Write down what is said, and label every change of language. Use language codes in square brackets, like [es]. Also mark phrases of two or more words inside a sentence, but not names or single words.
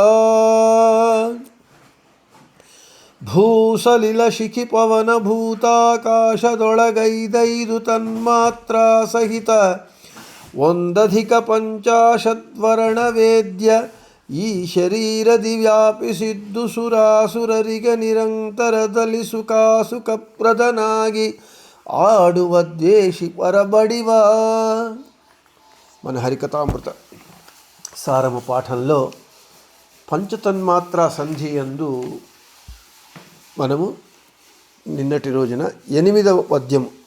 [kn] ಭೂಸಲಿಲ ಶಿಖಿ ಪವನ ಭೂತಾಕಾಶದೊಳಗೈದೈದು ತನ್ಮಾತ್ರ ಸಹಿತ ಒಂದಧಿಕ ಪಂಚಾಶದ್ವರ್ಣ ವೇದ್ಯ ಈ ಶರೀರದಿ ವ್ಯಾಪಿಸಿದ್ದು ಸುರಾಸುರರಿಗೆ ನಿರಂತರದಲ್ಲಿ ಸುಖಪ್ರದನಾಗಿ ಆಡುವ ದ್ವೇಷಿ ಪರಬಡಿವ. [te] మన హరికథామృత సారము పాఠంలో పంచతన్మాత్రా సంధి యందు మనము నిన్నటి రోజున 8వ పద్యము